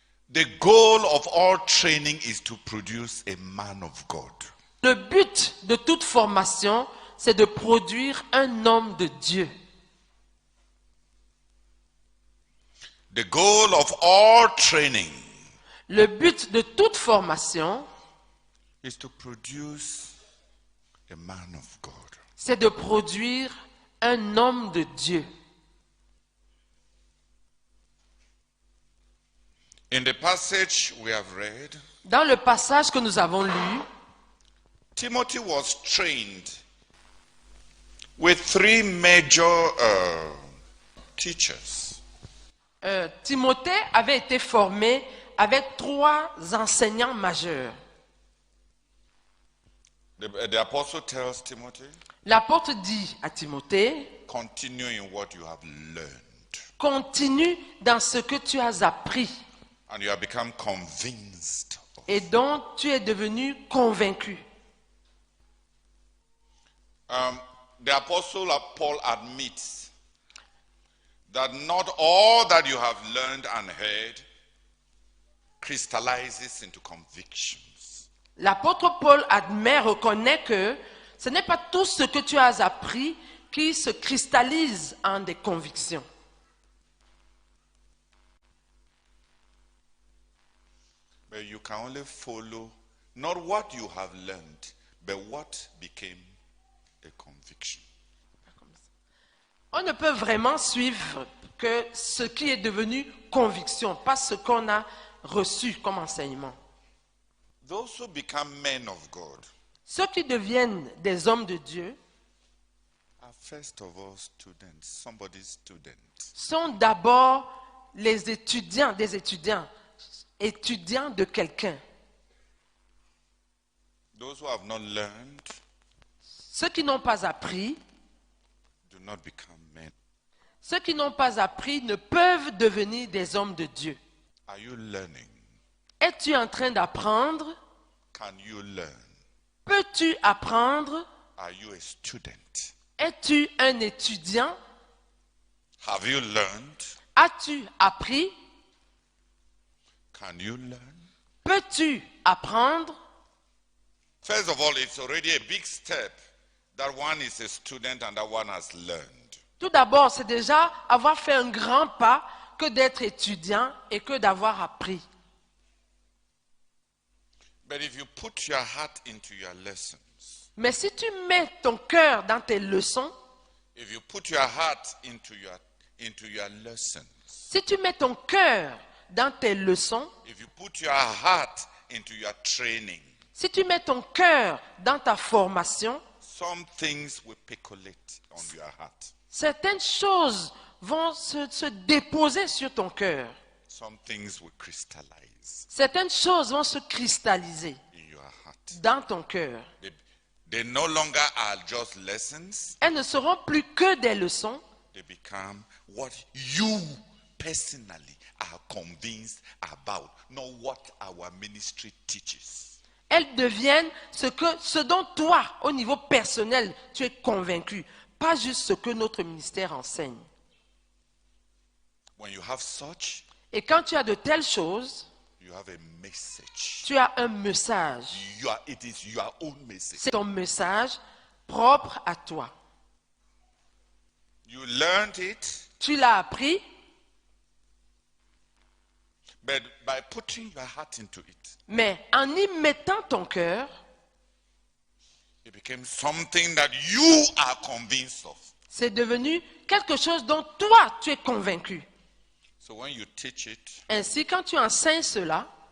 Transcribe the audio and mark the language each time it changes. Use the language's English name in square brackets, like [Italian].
[English] The goal of all training is to produce a man of God. [French] Le but de toute formation, c'est de produire un homme de Dieu. [English] The goal of all training [French] Le but de toute formation, [English] is to produce a man of God. [French] c'est de produire un homme de Dieu. [English] In the passage we have read, [French] Dans le passage que nous avons lu, [English] Timothy was trained with three major teachers. [French] Timothée avait été formé avec 3 enseignants majeurs. [English] The apostle tells Timothy, [French] L'apôtre dit à Timothée, [English] continue in what you have learned. [French] continue dans ce que tu as appris [English] And you have become convinced of. [French] et dont tu es devenu convaincu. [English] The apostle Paul admits that not all that you have learned and heard crystallizes into convictions. [French] L'apôtre Paul reconnaît que ce n'est pas tout ce que tu as appris qui se cristallise en des convictions. [English] But you can only follow not what you have learned, but what became a conviction. [French] On ne peut vraiment suivre que ce qui est devenu conviction, pas ce qu'on a reçu comme enseignement. [English] Those who become men of God [French] Ceux qui deviennent des hommes de Dieu [English] are first of all students, somebody's student. [French] sont d'abord les étudiants, étudiants de quelqu'un. [English] Those who have not learned [French] Ceux qui n'ont pas appris, [English] do not become men. [French] ceux qui n'ont pas appris ne peuvent devenir des hommes de Dieu. [English] Are you learning? [French] Es-tu en train d'apprendre? [English] Can you learn? [French] Peux-tu apprendre? [English] Are you a student? [French] Es-tu un étudiant? [English] Have you learned? [French] As-tu appris? [English] Can you learn? [French] Peux-tu apprendre? [English] First of all, it's already a big step that one is a student and that one has learned. [French] Tout d'abord, c'est déjà avoir fait un grand pas que d'être étudiant et que d'avoir appris. [English] But if you put your heart into your lessons, [French] Mais si tu mets ton cœur dans tes leçons, [English] if you put your heart into your lessons, [French] si tu mets ton cœur dans tes leçons, [English] if you put your heart into your training, [French] si tu mets ton cœur dans ta formation, [English] some things will percolate on your heart. [French] certaines choses vont se déposer sur ton cœur. [English] Some things will crystallize [French] Certaines choses vont se cristalliser [English] in your heart. [French] dans ton cœur. [English] They no longer are just lessons. [French] Elles ne seront plus que des leçons. [English] They become what you personally are convinced about, not what our ministry teaches. [French] Elles deviennent ce dont toi, au niveau personnel, tu es convaincu. Pas juste ce que notre ministère enseigne. [English] When you have such, [French] Et quand tu as de telles choses, [English] you have a message. [French] tu as un message. [English] It is your own message. [French] C'est ton message propre à toi. [English] You learned it, [French] Tu l'as appris, [English] but by putting your heart into it, [French] mais en y mettant ton cœur, [English] it became something that you are convinced of. [French] c'est devenu quelque chose dont toi, tu es convaincu. [English] So when you teach it, [French] Ainsi, quand tu enseignes cela,